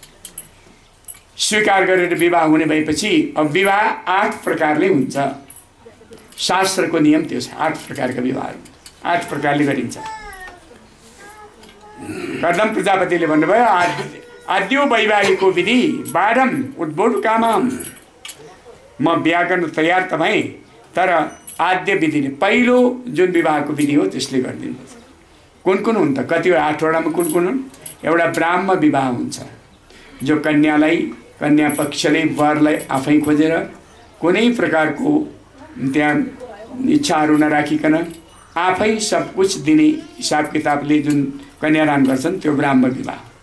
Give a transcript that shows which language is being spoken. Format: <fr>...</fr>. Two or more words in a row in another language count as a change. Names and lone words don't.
<ne>स्वीकार गरेर विवाह हुने भएपछि अब विवाह 8 प्रकारले हुन्छ। शास्त्रको नियम त्यो छ। 8 प्रकारका विवाहहरू 8 प्रकारले गरिन्छ। कर्दम प्रजापतिले भन्नुभयो</ne> <sa>आद्यो वैवाहिको विधि बारम उद्बोध कामम।</sa> <ne>म बिहा गर्न तयार त भएँ, तर आद्य विधिले पहिलो जुन विवाहको विधि हो त्यसले गरिदिनुपर्छ। कुन कुन हुन् त? कतिवटा 8वटामा कुन कुन हुन्? एउटा ब्राह्म विवाह हुन्छ, जो कन्या पक्षले वरलाई आफै खोजेर कुनै प्रकारको त्यहाँ इच्छाहरू नराखिकन आफै</ne> <hi>सब कुछ</hi> <ne>दिने हिसाब किताबले जुन कन्यादान गर्छन् त्यो ब्राह्म विवाह।</ne>